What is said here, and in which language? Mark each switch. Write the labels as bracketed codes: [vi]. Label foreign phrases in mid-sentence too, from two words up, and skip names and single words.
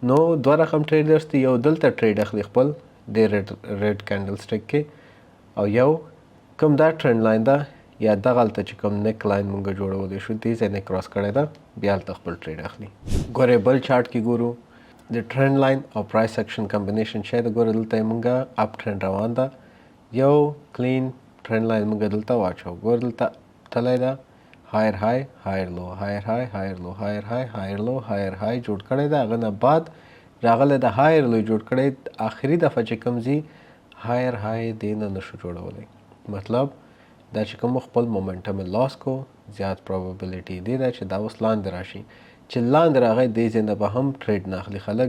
[ps] نو دوه رقم ټریډرز دي، یو دلته ټریډ اخلي خپل د [en] red candle stick [ps] کې، او یو کوم دا [en] trend line [ps] ده یا دغلته چې کوم [en] neck line [ps] مونږ جوړولی شو دې ځای نه کراس کړی ده، بیا هلته خپل ټریډ اخلي. ګورئ بل چارټ کې ګورو د [en] trend line [ps] او [en] price action combination [ps] شی ده. ګوره دلته یې مونږه [en] up trend [ps] روان ده، یو [en] clean trend line [ps] مونږ دلته واچو. ګوره دلته تللی ده [en] higher high higher low, higher high higher low, higher high higher low, higher high [ps] جوړ کړی ده. هغه نه بعد راغلی د [en] higher low [ps] جوړ کړی، آخري دفعه چې کوم ځي [en] higher high [ps] دې نه نشو جوړولی. مطلب دا چې کوم خپل مومنټم لاس کو، زیات پروبابلیټي دې ده چې دا اوس لاندې راشي. چې لاندې راغی دې ځای نه به هم ټریډ نه اخلي خلک.